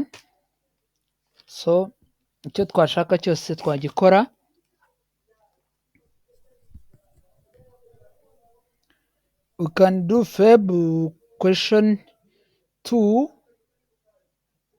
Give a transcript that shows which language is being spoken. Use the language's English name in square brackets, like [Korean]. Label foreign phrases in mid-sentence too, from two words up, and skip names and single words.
[Kinyarwanda] So, icyo twashaka cyose twagikora. [English] We can do Feb question 2